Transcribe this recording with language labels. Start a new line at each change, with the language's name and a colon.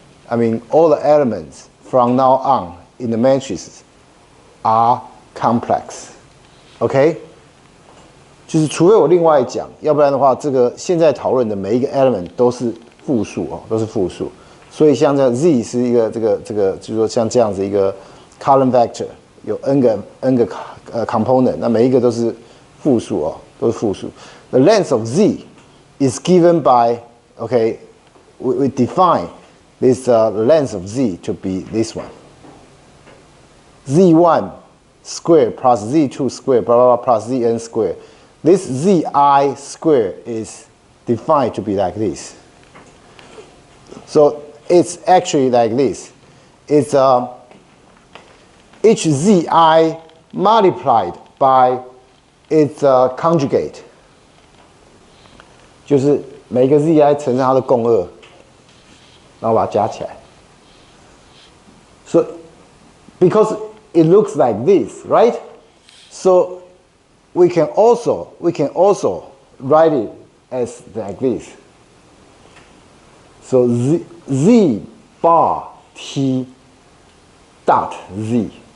English: I mean, all the elements from now on in the matrices are complex.
Chinese: Okay， 就是除非我另外讲，要不然的话，这个现在讨论的每一个 element 都是复数哦，都是复数。所以像这 z 是一个这个，就是说像这样子一个 column vector。有 n 个 component， 那每一个都是复数哦，都是复数。
English: The length of z is given by, okay, we define this length of z to be this one. z1 squared plus z2 squared, blah blah blah, plus zn squared. This zi squared is defined to be like this. So it's actually like this.
Chinese: It's each zi multiplied by its conjugate，就是每个 zi 乘上它的共轭，然后把它加起来。
English: So because it looks like this, right? So we can also write it as like this. So z bar t dot z.